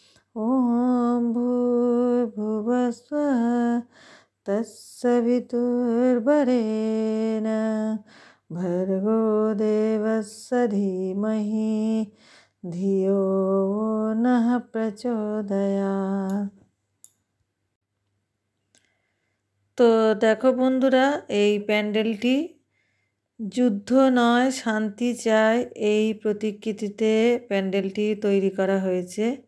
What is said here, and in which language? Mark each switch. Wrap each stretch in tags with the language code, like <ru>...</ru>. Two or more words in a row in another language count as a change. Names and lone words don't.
<sa>ओम भूर्भुवः स्वः तस्य वितुर्वरेण्यं भर्गो देवस्य धीमहि धियो नः प्रचोदयात्।</sa> <bn>তো দেখো বন্ধুরা এই প্যান্ডেলটি যুদ্ধ নয় শান্তি চাই এই প্রতিকৃতিতে প্যান্ডেলটি তৈরি করা হয়েছে।</bn>